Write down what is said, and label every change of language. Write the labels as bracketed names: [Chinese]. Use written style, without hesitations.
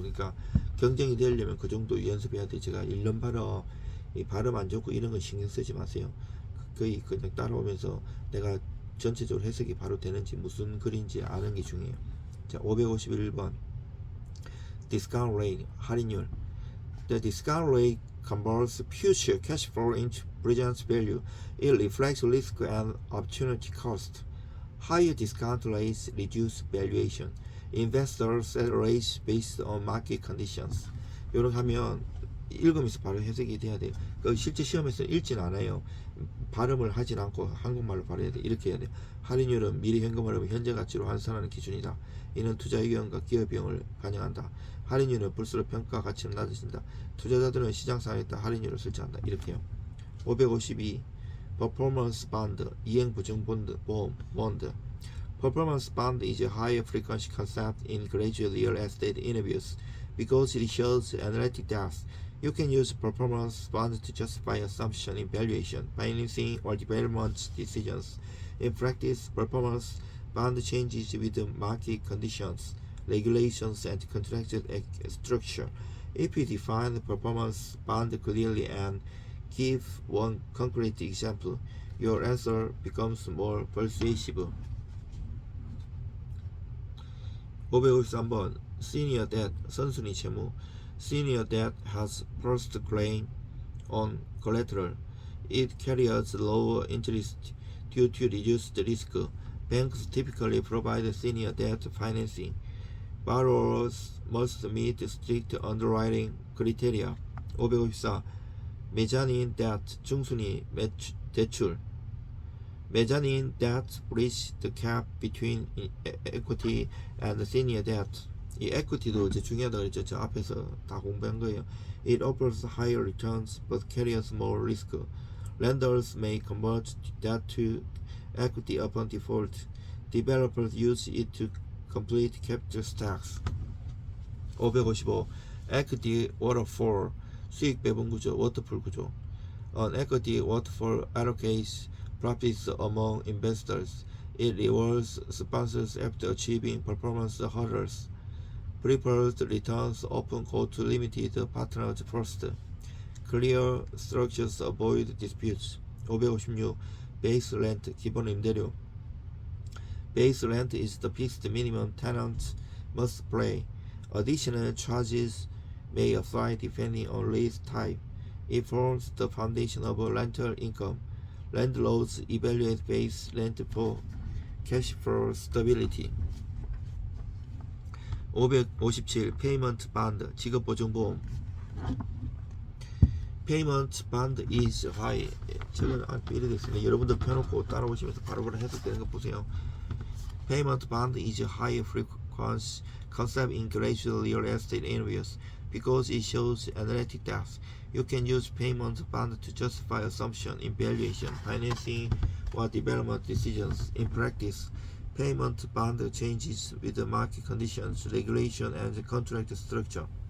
[Korean] 그러니까 경쟁이 되려면 그 정도 연습해야 돼. 제가 1년 발어 이 발음 안 좋고 이런 건 신경 쓰지 마세요. 거의 그냥 따라오면서 내가 전체적으로 해석이 바로 되는지 무슨 글인지 아는 게 중요해요. 자, 551번 discount rate 할인율. [English] The discount rate converts future cash flow into present value. It reflects risk and opportunity cost. Higher discount rates reduce valuation. Investors set rates based on market conditions. [Korean] 이렇게 하면 읽으면서 바로 해석이 돼야 돼요. 그 실제 시험에서 읽진 않아요. 발음을 하진 않고 한국말로 발음해야 돼. 이렇게 해야 돼. 할인율은 미리 현금을 현재 가치로 환산하는 기준이다. 이는 투자 의견과 기업 비용을 반영한다. 할인율은 볼수록 평가 가치는 낮아진다. 투자자들은 시장 상황에 따라 할인율을 설정한다. 이렇게요. 552 Performance Bond 이행 보증 보험 bond. [English] Performance bond is a high frequency concept in graduate real estate interviews because it shows analytic depth. You can use performance bond to justify assumption in valuation, financing, or development decisions. In practice, performance bond changes with the market conditions, regulations, and contractual structure. If you define the performance bond clearly and give one concrete example, your answer becomes more persuasive. [Korean] 553번 Senior debt 선순위 채무. [English] Senior debt has first claim on collateral. It carries lower interest due to reduced risk. Banks typically provide senior debt financing. Borrowers must meet strict underwriting criteria. [Korean] 554 Mezzanine debt 중순위 대출. [English] Mezzanine debt bridge the gap between equity and senior debt. [Korean] 이 equity도 이제 중요하다고 그랬죠. 저 앞에서 다 공부한 거예요. [English] It offers higher returns but carries more risk. Lenders may convert debt to equity upon default. Developers use it to complete capital stacks. 555. [Korean] Equity waterfall, 수익 배분 구조, 워터풀 구조. [English] An equity waterfall allocates profits among investors. It rewards sponsors after achieving performance hurdles. Preferred returns often go to limited partners first. Clear structures avoid disputes. 556. Base rent, 기본 임대료. Base rent is the fixed minimum tenants must pay. Additional charges may apply depending on lease type. It forms the foundation of rental income. Landlords evaluate base rent for cash flow stability. 557. Payment bond, 지급보증보험. Payment bond is high. [Korean] 저는 이래 됐습니다. 여러분들 펴놓고 따라오시면서 바로바로 해석되는 거 보세요. [English] Payment bond is a high frequency concept in gradual real estate areas because it shows analytic depth. You can use payment bond to justify assumption in valuation, financing, or development decisions. In practice, payment bond changes with the market conditions, regulation, and the contract structure.